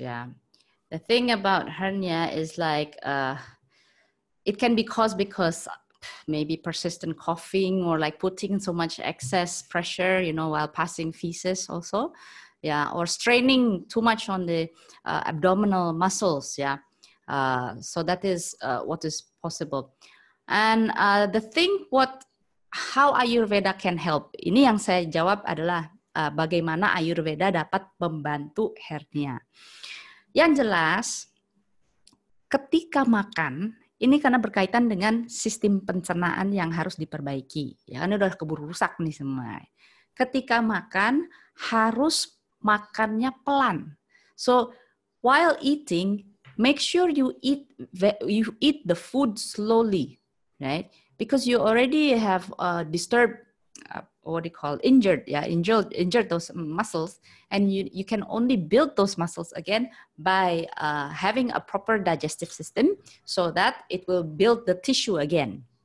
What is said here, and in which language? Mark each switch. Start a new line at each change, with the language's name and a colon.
English: Yeah, the thing about hernia is like it can be caused because maybe persistent coughing or like putting so much excess pressure, while passing feces also. Yeah, or straining too much on the abdominal muscles. Yeah. So that is what is possible. And the thing how Ayurveda can help,
Indonesian: ini yang saya jawab adalah bagaimana Ayurveda dapat membantu hernia. Yang jelas, ketika makan, ini karena berkaitan dengan sistem pencernaan yang harus diperbaiki. Ya, ini udah keburu rusak nih semua. Ketika makan, harus makannya pelan.
English: So, while eating, make sure you eat the food slowly, right? Because you already have disturbed, injured those muscles, and you can only build those muscles again by having a proper digestive system, so that it will build the tissue again.